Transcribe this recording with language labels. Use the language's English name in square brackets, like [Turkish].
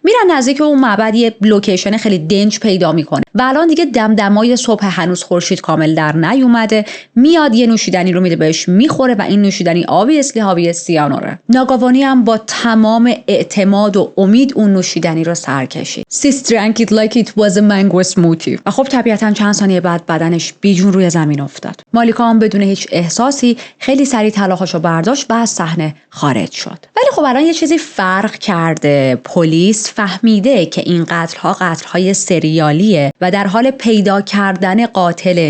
[Persian] میرن نزدیک اون معبد، یه لوکیشن خیلی دنج پیدا میکنه و الان دیگه دمدمای صبح، هنوز خورشید کامل در نیومده. میاد یه نوشیدنی رو میده بهش، میخوره و این نوشیدنی آبی سیانوره. ناگاوانی هم با تمام اعتماد و امید اون نوشیدنی رو سر کشید. [English] Sis drank it like it was a mango smoothie. [Persian] و خب طبیعتاً چند ثانیه بعد بدنش بیجون روی زمین افتاد. مالیکا هم بدون هیچ احساسی خیلی سریع طلاهاشو برداشت و از صحنه خارج شد. ولی خب الان یه چیزی فرق کرده. پلیس فهمیده که این قتل‌های سریالیه و در حال پیدا کردن قاتل.